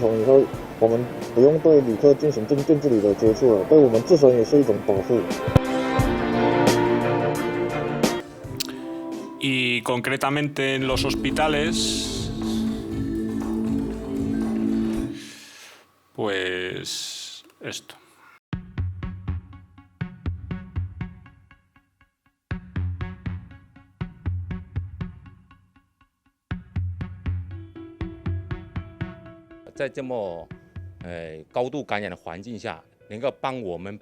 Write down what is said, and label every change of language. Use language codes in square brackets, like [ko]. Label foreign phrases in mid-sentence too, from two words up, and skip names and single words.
[zh] 统以后，我们不用对旅客进行近距离的接触了，对我们自身也是一种保护。 [es] Y concretamente en los hospitales, pues esto. [zh] En 在这么高度感染的环境下，能够帮我们